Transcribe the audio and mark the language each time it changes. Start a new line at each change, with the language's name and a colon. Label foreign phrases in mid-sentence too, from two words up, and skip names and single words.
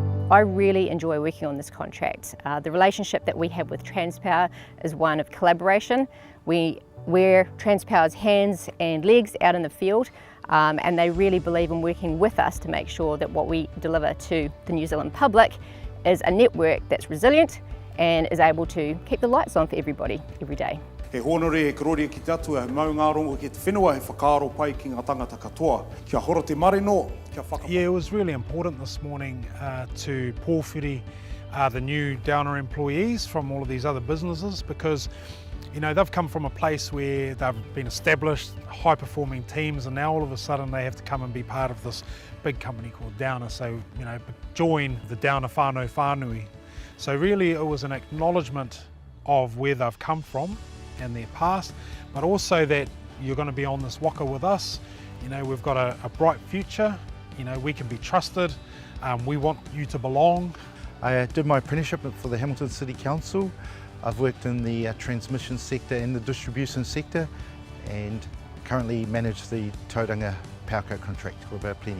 English: I really enjoy working on this contract. The relationship that we have with Transpower is one of collaboration. We're Transpower's hands and legs out in the field, and they really believe in working with us to make sure that what we deliver to the New Zealand public is a network that's resilient and is able to keep the lights on for everybody every day.
Māori: He honore e korori ki te atu e mau ngā rongo ki te whenua he whakaaro pai ki ngā tangata katoa. Kia horo te marino, kia whakapā.
English: Yeah, it was really important this morning to pōwhiri the new Downer employees from all of these other businesses, because they've come from a place where they've been established, high-performing teams, and now all of a sudden they have to come and be part of this big company called Downer. So, join the Downer
Māori: whānau whānui.
English: So really it was an acknowledgement of where they've come from and their past, but also that you're going to be on this waka with us. We've got a bright future, we can be trusted, we want you to belong. I did my apprenticeship for the Hamilton City Council. I've worked in the transmission sector and the distribution sector, and currently manage the Tauranga Powerco contract with Plenty.